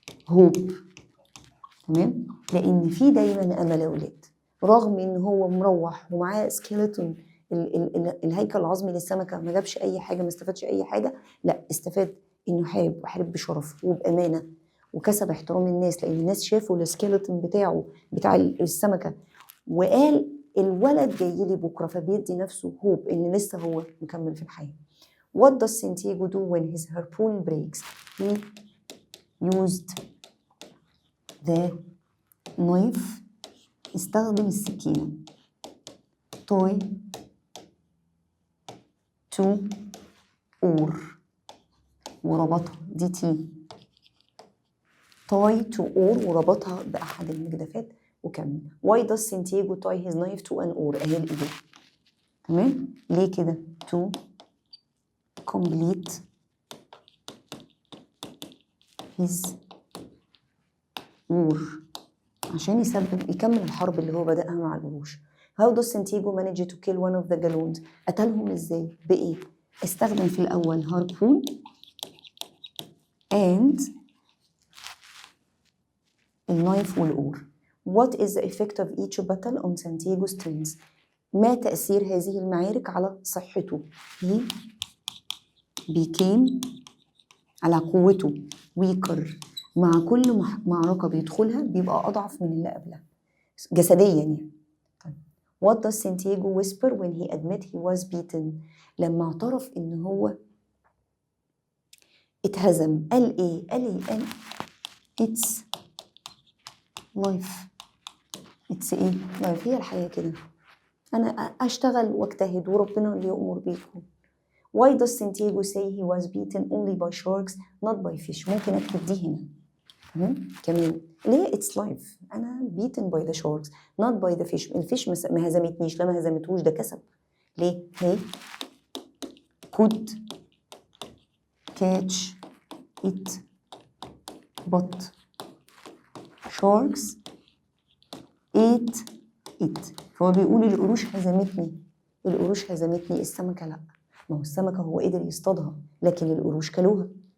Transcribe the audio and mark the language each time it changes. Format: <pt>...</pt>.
<ar>hope، تمام، لان في دايما امل يا ولاد، رغم ان هو مروح ومعاه سكيلتون الهيكل العظمي للسمكه، ما جابش اي حاجه، ما استفادش اي حاجه، لا استفاد انه حارب، وحارب بشرف وبامانه، وكسب احترام الناس، لان الناس شافوا السكيلتون بتاعه بتاع السمكه، وقال الولد جاي لي بكره، فبيدي نفسه هوب ان لسه هو مكمل في الحياه.</ar> <en>What does Santiago do when his harpoon breaks؟ He used the knife،</en> <ar>استخدم السكينة،</ar> <en>tie to oar، وربطها، دي تي، tie to oar،</en> <ar>وربطها بأحد المجدفات وكمل.</ar> <en>Why does Santiago tie his knife to an oar؟ أهي الإجابة، تمام، ليه كده؟ to complete his war،</en> <ar>عشان يكمل الحرب اللي هو بدأها مع القروش.</ar> <en>How does Santiago manage to kill one of the galoons؟</en> <ar>قتلهم ازاي؟ بإيه؟ استخدم في الأول</ar> <en>Harpoon and النايف والأور. What is the effect of each battle on Santiago's strength؟</en> <ar>ما تأثير هذه المعارك على صحته؟ he became، على قوته، weaker، مع كل معركة بيدخلها بيبقى أضعف من اللي قبلها جسديا يعني. طيب.</ar> <en>What does Santiago whisper when he admit he was beaten؟</en> <ar>لما اعترف إن هو اتهزم، قال إيه؟ قال it's life، it's إيه؟ life، هي الحياة كده، أنا أشتغل واجتهد وربنا اللي يأمر بيكم.</ar> <en>Why does Santiago say he was beaten only by sharks not by fish؟</en> <ar>ممكن أكتب دي هنا كمان،</ar> <en>اللي هي it's life، أنا beaten by the sharks not by the fish، الفيش ما هزمتنيش، لا ما هزمتهوش، ده كسب. ليه؟ he could catch it but sharks ate it.</en> <ar>فهو بيقول القروش هزمتني، القروش هزمتني، السمكة لأ، ما هو السمكة هو قدر يصطادها لكن القروش كلوها.</ar>